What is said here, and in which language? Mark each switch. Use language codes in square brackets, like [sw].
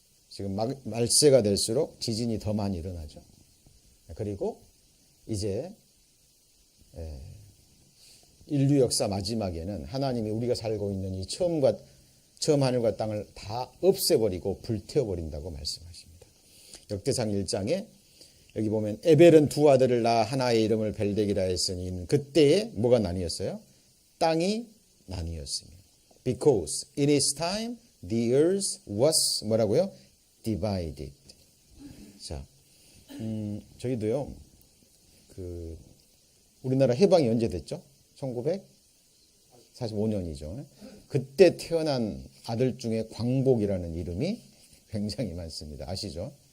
[ko] 지금 말세가 될수록 지진이 더 많이 일어나죠. 그리고 이제 인류 역사 마지막에는 하나님이 우리가 살고 있는 이 처음 하늘과 땅을 다 없애버리고 불태워버린다고 말씀하십니다. 역대상 1장에 여기 보면 에벨은 두 아들을 낳아 하나의 이름을 벨덱이라 했으니 그때에 뭐가 나뉘었어요? 땅이 나뉘었으며 [en] because in his time the earth was [ko] 뭐라고요? [en] divided. [ko] 자, 저희도요, 우리나라 해방이 언제 됐죠? 1945년이죠. 그때 태어난 아들 중에 광복이라는 이름이 굉장히 많습니다. 아시죠?